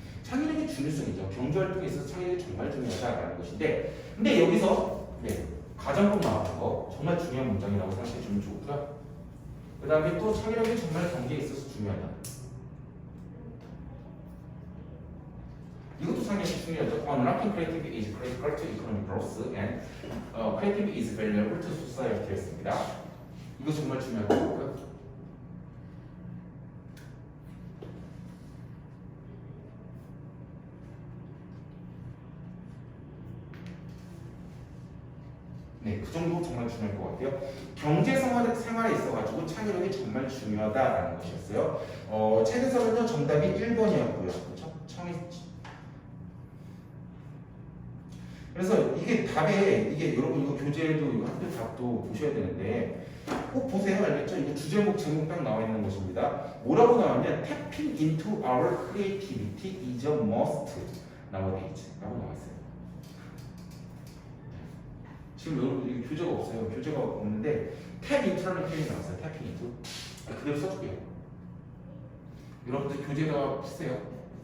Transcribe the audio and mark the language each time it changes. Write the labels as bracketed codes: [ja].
[ko] 창의력의 중요성이죠. 경제활동에 있어서 창의력이 정말 중요하다라는 것인데 근데 여기서 가정법 나왔던 거 정말 중요한 문장이라고 생각해 주면 좋고요. 그 다음에 또 창의력이 정말 경제에 있어서 중요하다. 이것도 상당히 중요하죠. [en] Unlocking creativity is critical to economic growth and creativity is valuable to society였습니다. [ko] 이거 정말 중요한 거고요. 네, 그 정도 정말 중요할 것 같아요. 경제 생활에 있어가지고 창의력이 정말 중요하다라는 것이었어요. 책에서는요 정답이 1번이었고요. 그렇죠? 그래서 이게 답에 이게 여러분 이거 교재도 이거 학교 답도 보셔야 되는데 꼭 보세요. 알겠죠? 이거 주제목 제목 딱 나와 있는 것입니다. 뭐라고 나왔냐? [en] Tapping into our creativity is a must nowadays [ko] 라고 나와 있어요. 지금 여러분 이게 교재가 없어요. 교재가 없는데 tap into라는 표현이 나왔어요. tapping into. 그대로 써줄게요. 여러분들 교재가 쓰세요.